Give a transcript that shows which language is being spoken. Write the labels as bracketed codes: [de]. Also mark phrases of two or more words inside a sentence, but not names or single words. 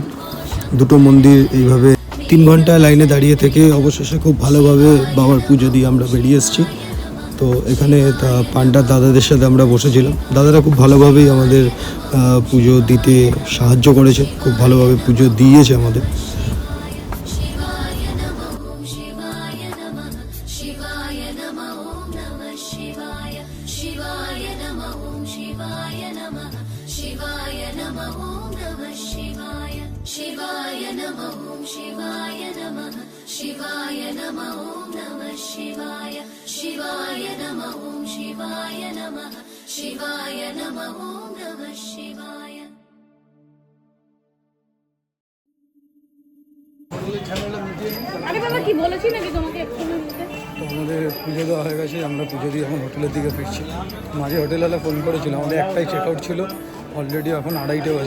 [bn] দুটো মন্দির এইভাবে 3 ঘন্টা লাইনে দাঁড়িয়ে থেকে অবশেষে খুব ভালোভাবে বাবার পুজো দিয়ে আমরা বেরিয়ে এসেছি। তো এখানে পান্ডার দাদাদের সাথে আমরা বসেছিলাম। দাদারা খুব ভালোভাবেই আমাদের পুজো দিতে সাহায্য করেছে, খুব ভালোভাবে পুজো দিয়েছে আমাদের। [sa] शिवाय नमः शिवाय नमः शिवाय नमः नमः शिवाय शिवाय नमः शिवाय नमः शिवाय नमः नमः शिवाय शिवाय नमः शिवाय नमः शिवाय नमः नमः शिवाय शिवाय नमः शिवाय नमः शिवाय नमः नमः शिवाय [bn] আরে বাবা কি বলেছি নাকি তোমাকে এক্ষুনি বলতে? তো আমাদের পুজো দেওয়া হয়ে গেছে, আমরা পুজো দিয়ে এখন হোটেলের দিকে ফিরছি। মাঝে হোটেলওয়ালা ফোন করেছিল, আমাদের একটাই [en] check out [bn] ছিল, অলরেডি এখন 2:30 বাজে।